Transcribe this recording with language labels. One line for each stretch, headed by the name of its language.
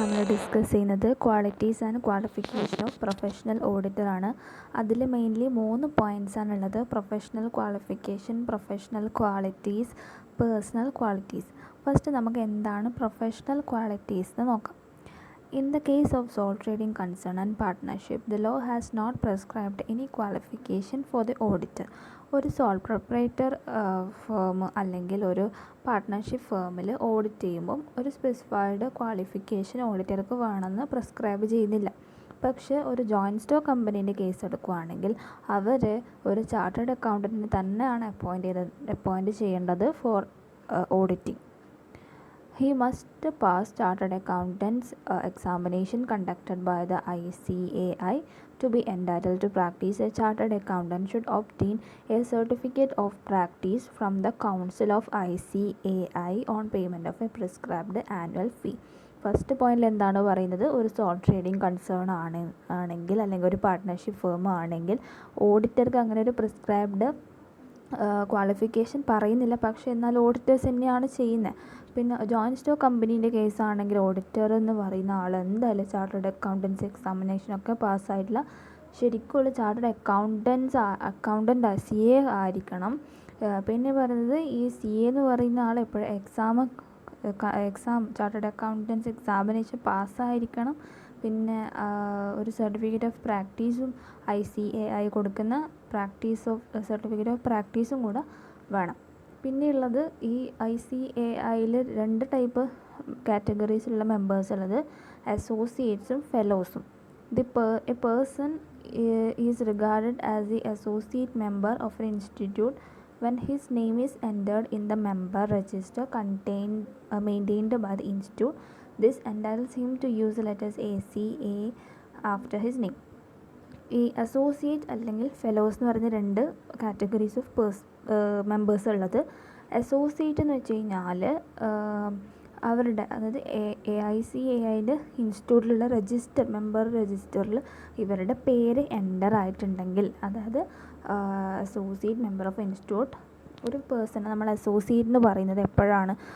Malayalam: Discuss ചെയ്യുന്നത് qualities and qualification of professional auditor ആണ്. അതിൽ മെയിൻലി 3 പോയിൻറ്റ്സ് ആണുള്ളത്: professional qualification, professional qualities, personal qualities. First നമുക്ക് എന്താണ് പ്രൊഫഷണൽ ക്വാളിറ്റീസ് എന്ന് നോക്കാം.
English: In the case of sole trading concern and partnership, the law has not prescribed any qualification for the auditor.
Malayalam: ഒരു soul proprietor firm അല്ലെങ്കിൽ ഒരു partnership ഫേമിൽ audit ചെയ്യുമ്പം ഒരു specified qualification ഓഡിറ്റർക്ക് വേണമെന്ന് പ്രിസ്ക്രൈബ് ചെയ്യുന്നില്ല. പക്ഷേ ഒരു ജോയിൻറ്റ് സ്റ്റോക്ക് കമ്പനീൻ്റെ കേസ് എടുക്കുകയാണെങ്കിൽ അവർ ഒരു ചാർട്ടേഡ് അക്കൗണ്ടൻറ്റിനെ തന്നെയാണ് അപ്പോയിൻറ്റ് ചെയ്യേണ്ടത് four auditing.
English: He must pass Chartered Accountants examination conducted by the ICAI. To be entitled to practice, a Chartered Accountant should obtain a certificate of practice from the Council of ICAI on payment of a prescribed annual fee.
Malayalam: First പോയിന്റിൽ എന്താണ് പറയുന്നത്? ഒരു soul trading concern ആണെങ്കിൽ അല്ലെങ്കിൽ ഒരു partnership firm ആണെങ്കിൽ ഓഡിറ്റർക്ക് അങ്ങനെ ഒരു പ്രിസ്ക്രൈബ്ഡ് ക്വാളിഫിക്കേഷൻ പറയുന്നില്ല. പക്ഷേ എന്നാൽ ഓഡിറ്റേഴ്സ് തന്നെയാണ് ചെയ്യുന്നത്. പിന്നെ ജോയിൻറ്റ് സ്റ്റോക്ക് കമ്പനീൻ്റെ കേസാണെങ്കിൽ ഓഡിറ്റർ എന്ന് പറയുന്ന ആൾ എന്തായാലും ചാർട്ടേഡ് അക്കൗണ്ടൻസി എക്സാമിനേഷനൊക്കെ പാസ്സായിട്ടുള്ള ശരിക്കുള്ള ചാർട്ടേഡ് അക്കൗണ്ടൻ്റ് CA ആയിരിക്കണം. പിന്നെ പറയുന്നത് ഈ CA എന്ന് പറയുന്ന ആൾ എപ്പോഴും എക്സാം ചാർട്ടേഡ് അക്കൗണ്ടൻസി എക്സാമിനേഷൻ പാസ്സായിരിക്കണം. പിന്നെ ഒരു സർട്ടിഫിക്കറ്റ് ഓഫ് പ്രാക്ടീസും ICAI കൊടുക്കുന്ന സർട്ടിഫിക്കറ്റ് ഓഫ് പ്രാക്ടീസും കൂടെ വേണം. പിന്നെയുള്ളത് ഈ ICAIയിൽ 2 ടൈപ്പ് കാറ്റഗറീസിലുള്ള മെമ്പേഴ്സ് ഉള്ളത്: അസോസിയേറ്റ്സും ഫെലോസും.
English: A person is regarded as the associate member of an institute when his name is entered in the member register maintained by the institute. This entitles him to use the letters ACA after his name.
Malayalam: ഈ associate അല്ലെങ്കിൽ fellows എന്ന് പറയുന്ന 2 categories of members ഉള്ളത്. Associate എന്ന് വെച്ച് കഴിഞ്ഞാൽ അവരുടെ, അതായത് ICAIൻ്റെ ഇൻസ്റ്റിറ്റ്യൂട്ടിലുള്ള മെമ്പർ രജിസ്റ്ററിൽ ഇവരുടെ പേര് എൻ്റർ ആയിട്ടുണ്ടെങ്കിൽ, അതായത് അസോസിയേറ്റ് മെമ്പർ ഓഫ് ഇൻസ്റ്റിറ്റ്യൂട്ട് ഒരു പേഴ്സണെ നമ്മൾ അസോസിയേറ്റ് എന്ന് പറയുന്നത് എപ്പോഴാണ്?